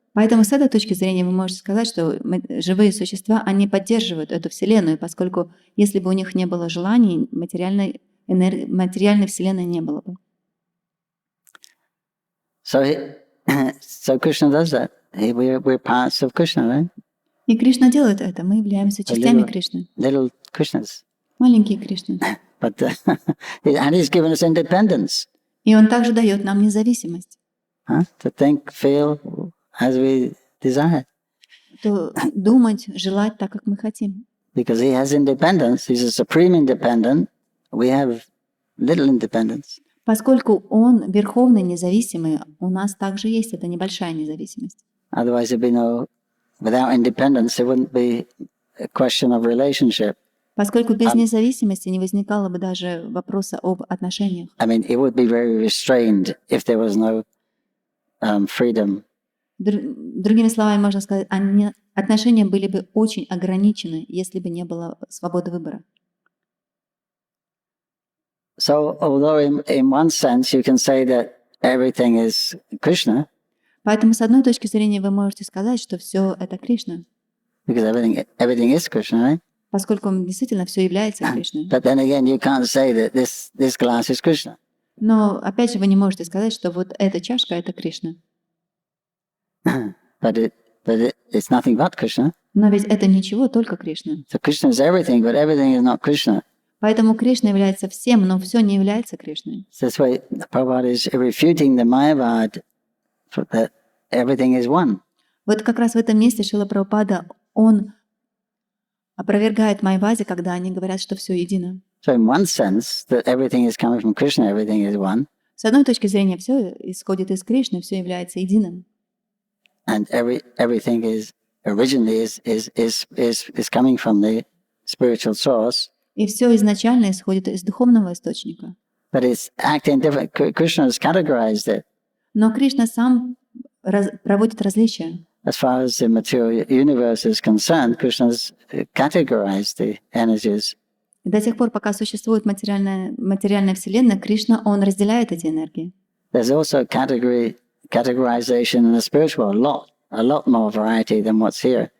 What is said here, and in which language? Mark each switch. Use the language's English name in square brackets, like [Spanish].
[Russian] Поэтому с этой точки зрения вы можете сказать, что живые существа, они поддерживают эту вселенную, поскольку если бы у них не было желаний, материальной материальной вселенной не было бы. [English] So Krishna does that. We're parts of Krishna, right? [Russian] И Кришна делает это. Мы являемся частями Кришны. [English] Little Krishnas. [Russian] Маленькие Кришны. [English] But and He's given us independence. [Russian] И Он также дает нам независимость. [English] To think, feel as we desire. [Russian] То думать, желать так, как мы хотим. [English] Because He has independence, He's a supreme independent. We have little independence. [Russian] Поскольку Он верховный независимый, у нас также есть эта небольшая независимость. [English] Otherwise, there'd be no, without independence, there wouldn't be a question of relationship. [Russian] Поскольку без независимости не возникало бы даже вопроса об отношениях. [English] I mean, it would be very restrained if there was no freedom. [Russian] Другими словами, можно сказать, отношения были бы очень ограничены, если бы не было свободы выбора. [English] So, although in one sense you can say that everything is Krishna, [Russian] поэтому, с одной точки зрения, вы можете сказать, что все это Кришна. [English] Because everything is Krishna, right? [Russian] Поскольку действительно все является Кришной. [English] But then again, you can't say that this glass is Krishna. [Russian] Но опять же, вы не можете сказать, что вот эта чашка это Кришна. [English] But it's nothing but Krishna. [Russian] Но ведь это ничего, только Кришна. [English] So Krishna is everything, but everything is not Krishna. [Russian] Поэтому Кришна является всем, но все не является Кришной. [English] So that's why Prabhupada is refuting the Mayavad that everything is one. [Russian] Вот как раз в этом месте Шрила Прабхупада, он опровергает Майявади, когда они говорят, что все едино. [English] So in one sense, that everything is coming from Krishna, everything is one. [Russian] С одной точки зрения, все исходит из Кришны, все является единым. [English] And everything is originally is coming from the spiritual source. [Russian] И все изначально исходит из духовного источника. [English] But it's acting different. Krishna has categorized it. [Russian] Но Кришна сам проводит различия. [English] As far as the material universe is concerned, Krishna has categorized the energies. [Russian] И до тех пор, пока существует материальная вселенная, Кришна, он разделяет эти энергии. [English] There's also categorization in the spiritual world, a lot more variety than what's here.